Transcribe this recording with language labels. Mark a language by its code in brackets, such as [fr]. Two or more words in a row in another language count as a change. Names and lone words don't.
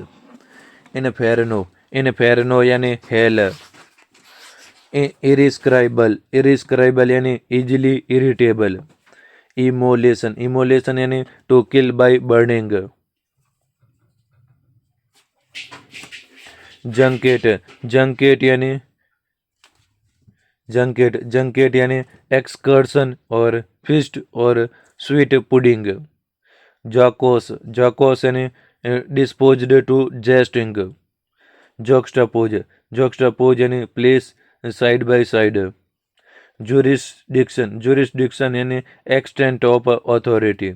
[en] inferno यानी hell. irascible यानी easily irritable. immolation यानी to kill by burning. junket यानी junket यानी excursion और feast और sweet pudding। jocose यानी disposed to jesting। juxtapose यानी place side by side। jurisdiction यानी extent of authority।